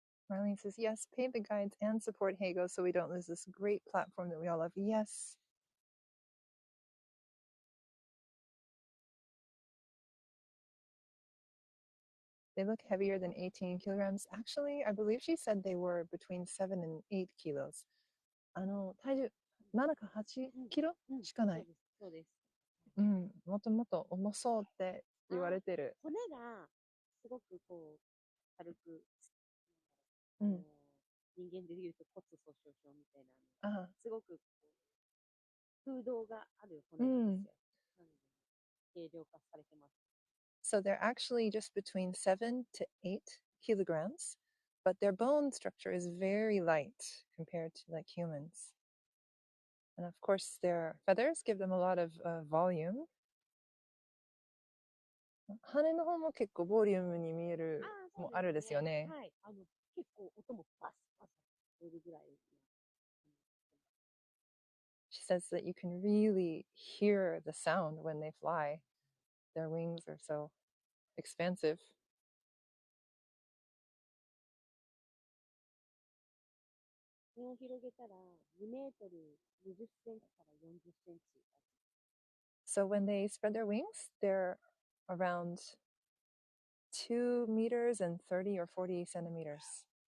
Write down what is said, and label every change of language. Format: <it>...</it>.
<en>Marlene says, yes, pay the guides and support HeyGo so we don't lose this great platform that we all love. Yes. They look heavier than 18 kilograms. Actually, I believe she said they were between 7 and 8 kilos.</en> <ja>体重7か8キロしかない。そうです。うん、もともと重そうって言われてる。骨がすごくこう軽く、うん、人間でいうと骨粗鬆症みたいあな、すごく空洞がある骨なんですよ。なので軽量化されてます。</ja> <en>So they're actually just between 7 to 8 kilograms, but their bone structure is very light compared to like humans. And of course, their feathers give them a lot of volume.</en> <ja>羽の方も結構ボリュームに見えるもあるですよね。はい。結構音もバスバス出るぐらい。</ja> <en>She says that you can really hear the sound when they fly. Their wings are so expansive.</en> <ja>目を広げたら2メートル20センチから40センチ。</ja> <en>So when they spread their wings, they're around 2 meters and 30 or 40 centimeters.</en>